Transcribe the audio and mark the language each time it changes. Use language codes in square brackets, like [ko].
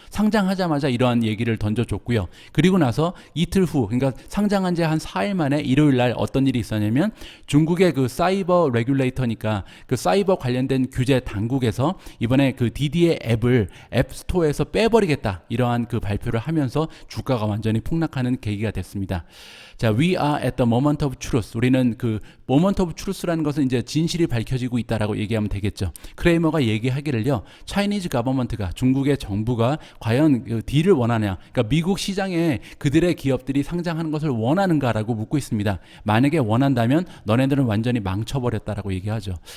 [ko] 상장하자마자 이러한 얘기를 던져줬고요. 그리고 나서 이틀 후, 그러니까 상장한 지 한 4일 만에 일요일 날 어떤 일이 있었냐면 중국의 그 사이버 레귤레이터니까 그 사이버 관련된 규제 당국에서 이번에 그 디디의 앱을 앱스토어에서 빼버리겠다. 이러한 그 발표를 하면서 주가가 완전히 폭락하는 계기가 됐습니다. [en] 자, we are at the moment of truth. [ko] 우리는 그 [en] moment of truth [ko] 라는 것은 이제 진실이 밝혀지고 있다라고 얘기하면 되겠죠. 크레이머가 얘기하기를요. 차이니즈 가버먼트가 중국의 정부가 과연 그 딜을 원하냐. 그러니까 미국 시장에 그들의 기업들이 상장하는 것을 원하는가라고 묻고 있습니다. 만약에 원한다면 너네들은 완전히 망쳐버렸다라고 얘기하죠.